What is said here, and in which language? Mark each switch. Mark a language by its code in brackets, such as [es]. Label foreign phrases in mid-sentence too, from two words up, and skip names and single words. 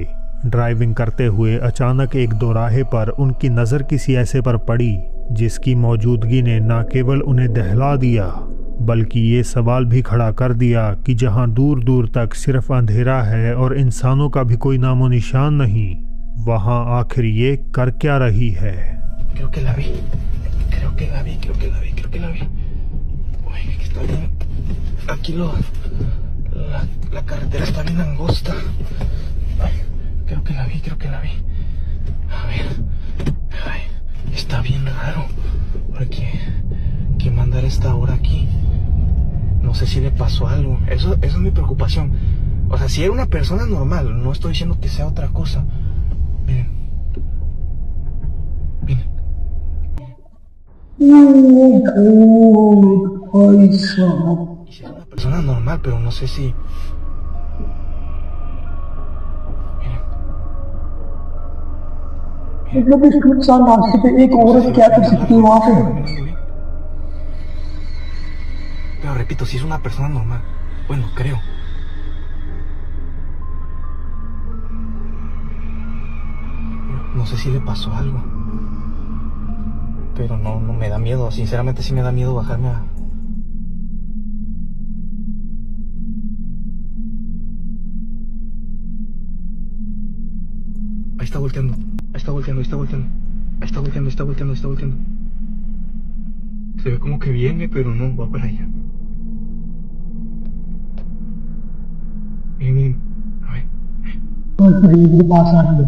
[hi] ड्राइविंग करते हुए अचानक एक दोराहे पर उनकी नज़र किसी ऐसे पर पड़ी जिसकी मौजूदगी ने न केवल उन्हें दहला दिया बल्कि ये सवाल भी खड़ा कर दिया कि जहां दूर दूर तक सिर्फ अंधेरा है और इंसानों का भी कोई नामो निशान नहीं, वहां आखिर ये कर क्या रही है। [es] Creo que la vi. Uy, que está bien. Aquí la carretera está bien angosta. Ay, creo que la vi. A ver. Ay, está bien raro. Porque que mandar esta hora aquí. No sé si le pasó algo. Eso es mi preocupación. O sea, si era una persona normal, no estoy diciendo que sea otra cosa. Miren. [hi] भाई साहब, [es] Y si es una persona normal, pero no sé si... [hi] मतलब इस सुनसान रास्ते पे एक औरत क्या कर सकती है वहां पे? [es] Pero repito, si es una persona normal. Bueno, creo. No sé si le pasó algo. Pero no me da miedo. Sinceramente sí me da miedo bajarme a... Ahí está volteando. Se ve como que viene, pero no, va para allá. Miren, a ver. [hi] के पास आ रही है।